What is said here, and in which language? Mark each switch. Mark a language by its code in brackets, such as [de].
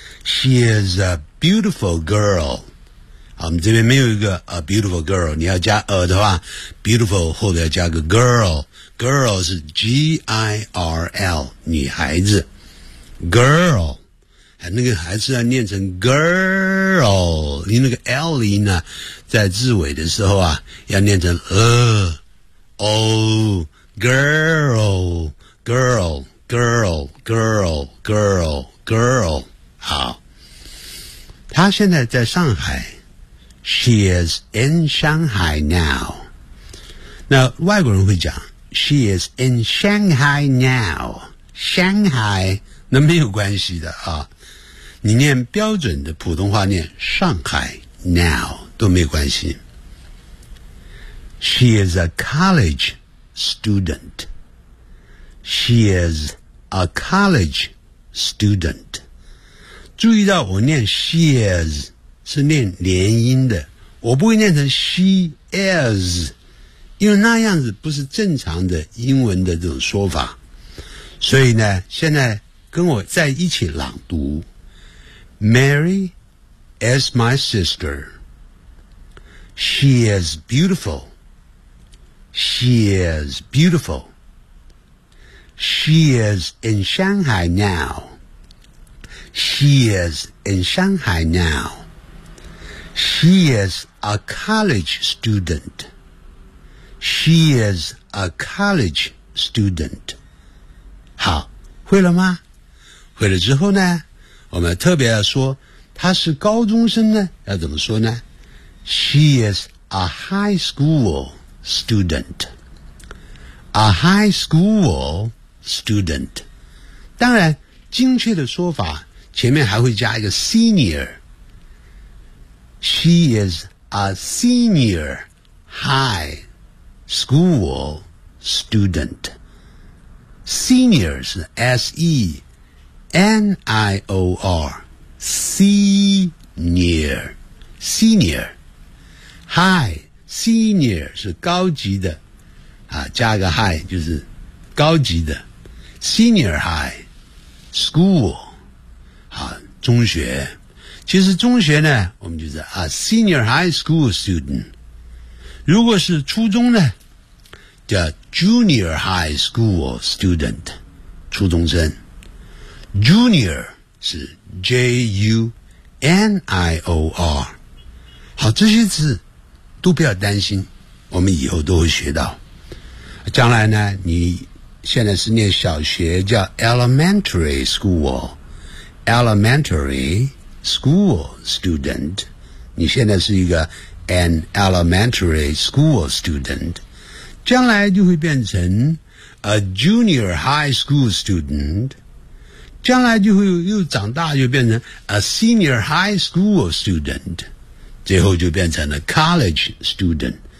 [en] She is a beautiful girl。 [zh] 好，我们这边没有一个 a beautiful girl， 你要加 a 的话， beautiful 后面要加个 girl， girl 是 G-I-R-L 女孩子 girl， 那个孩子要念成 girl， 因为那个 L 音呢在字尾的时候啊要念成 o girl girl girl girl girl girl。好，她现在在上海， [en] She is in Shanghai now。 [zh] 那外国人会讲 [en] She is in Shanghai now， [zh] Shanghai 那没有关系的啊，你念标准的普通话念上海 now 都没关系。 [en] She is a college student. She is a college student. [zh] 注意到我念 she is 是念连音的，我不会念成 she is， 因为那样子不是正常的英文的这种说法。所以呢，现在跟我在一起朗读。 [en] Mary is my sister. She is beautiful. She is beautiful. She is in Shanghai now. She is in Shanghai now. She is a college student. She is a college student. [zh] 好，会了吗？会了之后呢？我们特别要说他是高中生呢，要怎么说呢？ [en] She is a high school student. A high school student. [zh] 当然精确的说法前面还会加一个 senior. [en] She is a senior high school student. Seniors, S-E. N-I-O-R Senior Senior High Senior [zh] 是高级的啊，加个 [en] high [zh] 就是高级的 [en] Senior High School 啊，中学。 [zh] 其实中学呢我们就是 [en] A Senior High School Student， [zh] 如果是初中呢叫 [en] Junior High School Student， [zh] 初中生。 Junior 是 J-U-N-I-O-R， 好，这些字都不要担心，我们以后都会学到。将来呢，你现在是念小学叫 Elementary School， Elementary School Student， 你现在是一个 [en] An Elementary School Student， [zh] 将来就会变成 [en] A Junior High School Student， [zh] 将来就会又长大又变成 [en] a senior high school student， [zh] 最后就变成了 college student。